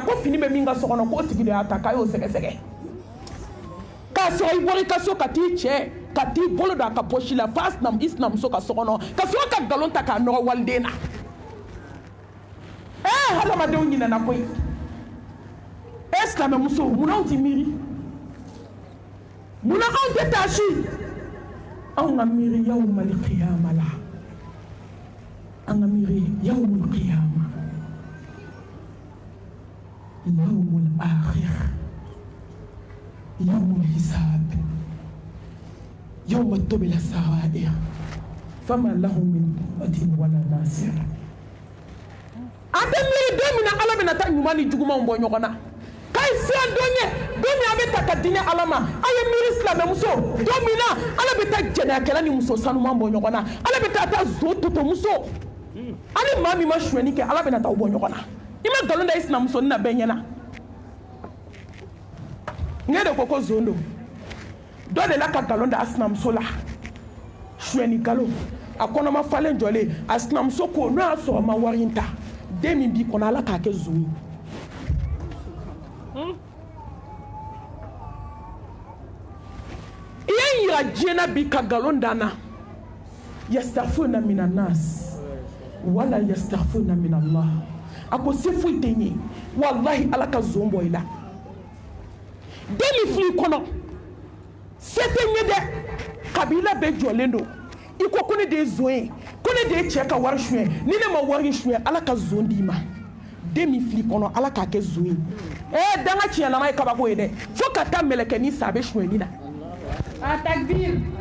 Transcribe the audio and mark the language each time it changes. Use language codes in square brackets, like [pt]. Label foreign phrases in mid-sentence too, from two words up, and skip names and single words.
[bm] ko fini bɛ min ka so kɔnɔ k'o tigi de y'a ta k'a y'o sɛgɛsɛgɛ k'a sɔrɔ i bɔra i ka so ka t'i cɛ ka t'i bolo don a ka pɔsi la f'a i sinamuso ka so kɔnɔ ka sɔrɔ ka nkalon ta k'a nɔgɔ waliden na hadamadenw ɲinɛna koyi silamɛmuso munna anw tɛ miiri munna anw tɛ taa si anw ka miiri [ar] يوم القيامة [bm] la an ka miiri [ar] يوم القيامة يوم الآخر يوم الحساب يوم تبلى السرائر فما له من قوة ولا ناصر [bm] a tɛ miiri don min na ala bɛna taa ɲuman ni jugumanw bɔ ɲɔgɔn na k'a ye siran don ɲɛ don min a bɛ ta ka diinɛ ala ma a ye miiri silamɛmuso don min na ala bɛ taa jɛnɛyakɛla ni muso sanuman bɔ ɲɔgɔn na ala bɛ taa zo totomuso ani maa min ma suɲɛni kɛ ala bɛna taa bɔ ɲɔgɔn na i ma nkalon da i sinamuso ni na bɛɛ ɲɛna ne de ko zon don dɔ de la ka nkalon da a sinamuso la suɲɛni nkalon a kɔnɔma falen jɔlen a sinamuso ko n'o y'a sɔrɔ ma wari in ta den min b'i kɔnɔ ala k'a kɛ zon ye i ye yira diɲɛ na bi ka nkalon da n na [ar] يستغفرون من الناس ولا يستغفرون من الله [bm] a ko se foyi tɛ n ye wallahi ala ka zon bɔ i la den min filɛ i kɔnɔ se tɛ n ye dɛ kabila bɛɛ jɔlen don i ko ne de ye zon ye ko ne de ye cɛ ka wari suɲɛ ni ne ma wari suɲɛ ala ka zon d'i ma den min filɛ i kɔnɔ ala k'a kɛ zon ye danga tiɲɛlama ye kabako ye dɛ fo ka taa mɛlɛkɛnin sa a bɛ suɲɛni na a takbir